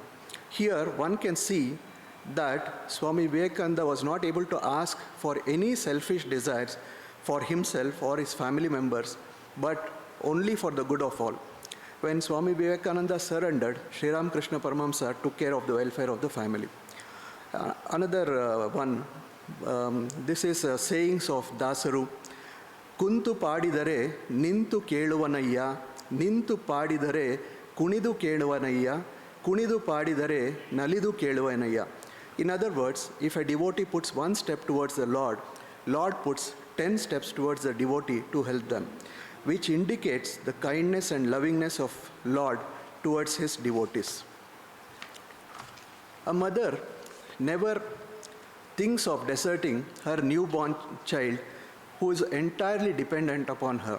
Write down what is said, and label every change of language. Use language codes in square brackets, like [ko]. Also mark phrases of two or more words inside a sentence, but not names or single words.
[en] Here one can see that Swami Vivekananda was not able to ask for any selfish desires for himself or his family members, but only for the good of all. When Swami Vivekananda surrendered, Sri Ramakrishna Paramahamsa took care of the welfare of the family. Another one, this is sayings of Dasaru. [kn] ಕುಂತು ಪಾಡಿದರೆ ನಿಂತು ಕೇಳುವನಯ್ಯ, ನಿಂತು ಪಾಡಿದರೆ ಕುಣಿದು ಕೇಳುವನಯ್ಯ, ಕುಣಿದು ಪಾಡಿದರೆ ನಲಿದು ಕೇಳುವನಯ್ಯ. [en] In other words, if a devotee puts one step towards the Lord, Lord puts 10 steps towards the devotee to help them, which indicates the kindness and lovingness of Lord towards his devotees. A mother never thinks of deserting her newborn child who is entirely dependent upon her.